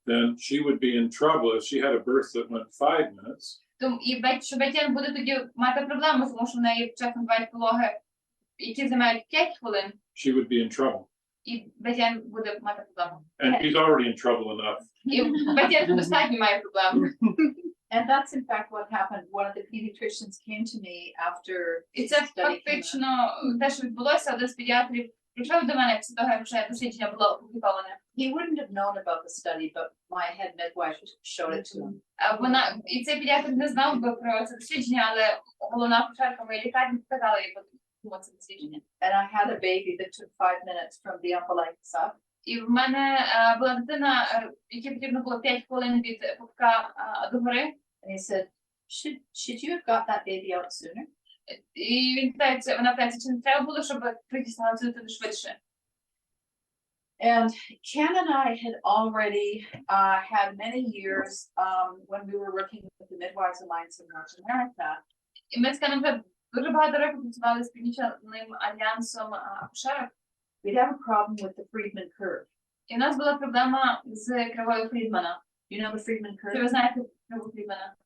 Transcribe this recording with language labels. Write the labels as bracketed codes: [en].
[en] then she would be in trouble if she had a birth that went 5 minutes. [uk] що Бетєн буде тоді мати проблему, тому що в неї часом бувають пологи, які займають 5 хвилин, [en] She would be in trouble. [uk] і Бетєн буде мати проблему. [en] And he's already in trouble enough. [uk] І Бетєн достатньо має проблему. [en] And that's in fact what happened. One of the pediatricians came to me after [uk] І [en] the [uk] це [en] study came out. [uk] фактично те, що відбулося, один з педіатрів прийшов до мене після того, як вже дослідження було опубліковане. [en] He wouldn't have known about the study, but my head midwife showed it to him. [uk] І цей педіатр не знав би про це дослідження, але головна акушерка моєї лікарні показала їй про це дослідження. [en] And I had a baby that took 5 minutes from the umbilicus up. [uk] І в мене була дитина, якій потрібно було 5 хвилин від пупка до гори. [en] And he said, should you have got that baby out sooner? [uk] І вона питається, чи не треба було, щоб притиснула цю дитину швидше. [en] And Ken and I had already had many years when we were working with the Midwives Alliance in North America. [uk] І ми з Кеном вже дуже багато років працювали з Північним альянсом акушерок, [en] we'd have a problem with the Friedman curve. [uk] і в нас була проблема з кривою Фрідмана. [en] You know the Friedman [uk] Чи [en] curve? [uk] ви знаєте криву Фрідмана?